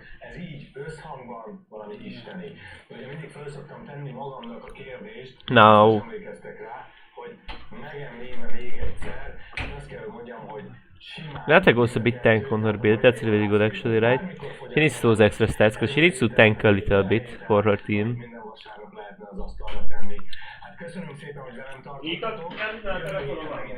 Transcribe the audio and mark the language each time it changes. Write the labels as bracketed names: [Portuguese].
[Hungarian] Ez így összhangban valami isteni. Ugye mindig fel szoktam tenni magamnak a kérdést, [English] No. [Hungarian] emlékeztek rá, hogy megemlém-e még egyszer, és azt kell, hogy mondjam, hogy [English] Nata goes a bit tank on her build, that's really good actually, right? She needs those extra stats because she needs to tank a little bit for her team. [Hungarian] minden vasárnap lehetne az asztalra tenni. Hát köszönöm szépen, hogy velem tartottatok.